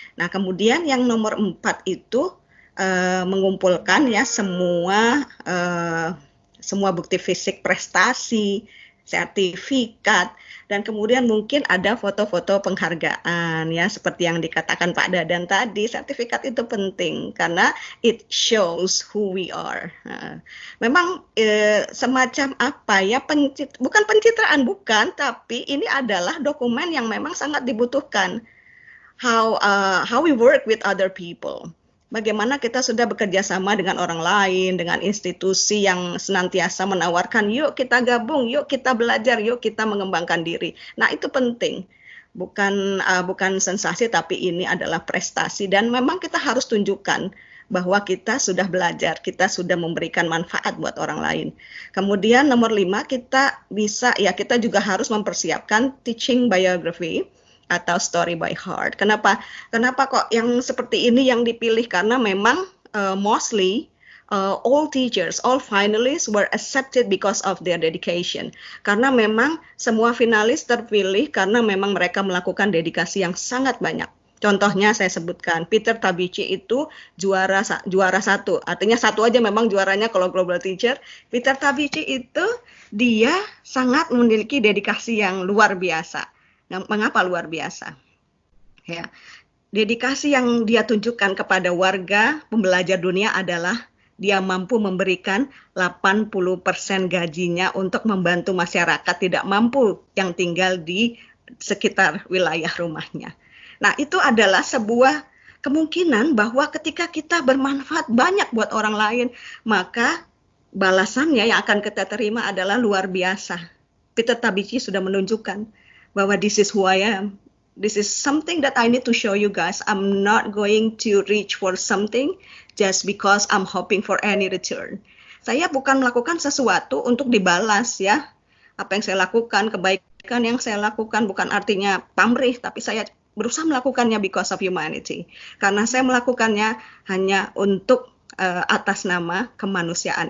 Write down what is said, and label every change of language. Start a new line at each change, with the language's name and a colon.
Indonesian: Nah, kemudian yang nomor 4 itu mengumpulkan ya semua bukti fisik prestasi, sertifikat, dan kemudian mungkin ada foto-foto penghargaan ya seperti yang dikatakan Pak Dadan tadi. Sertifikat itu penting karena
English: it shows who we are.
Indonesian: Memang semacam apa ya, bukan pencitraan, bukan, tapi ini adalah dokumen yang memang sangat dibutuhkan.
English: How we work with other people.
Indonesian: Bagaimana kita sudah bekerja sama dengan orang lain, dengan institusi yang senantiasa menawarkan, yuk kita gabung, yuk kita belajar, yuk kita mengembangkan diri. Nah, itu penting. Bukan sensasi, tapi ini adalah prestasi. Dan memang kita harus tunjukkan bahwa kita sudah belajar, kita sudah memberikan manfaat buat orang lain. Kemudian nomor 5, kita juga harus mempersiapkan teaching biography atau story by heart. Kenapa kok yang seperti ini yang dipilih? Karena memang
English: mostly all teachers, all finalists were accepted because of their dedication.
Indonesian: Karena memang semua finalis terpilih karena memang mereka melakukan dedikasi yang sangat banyak. Contohnya saya sebutkan Peter Tabichi itu juara 1. Artinya 1 aja memang juaranya kalau global teacher. Peter Tabichi itu dia sangat memiliki dedikasi yang luar biasa. Nah, mengapa luar biasa? Ya, dedikasi yang dia tunjukkan kepada warga pembelajar dunia adalah dia mampu memberikan 80% gajinya untuk membantu masyarakat tidak mampu yang tinggal di sekitar wilayah rumahnya. Nah, itu adalah sebuah kemungkinan bahwa ketika kita bermanfaat banyak buat orang lain, maka balasannya yang akan kita terima adalah luar biasa. Peter Tabichi sudah menunjukkan bahwa
English: this is who I am. This is something that I need to show you guys. I'm not going to reach for something just because I'm hoping for any return.
Indonesian: Saya bukan melakukan sesuatu untuk dibalas ya. Apa yang saya lakukan, kebaikan yang saya lakukan bukan artinya pamrih, tapi saya berusaha melakukannya
English: because of humanity.
Indonesian: Karena saya melakukannya hanya untuk atas nama kemanusiaan.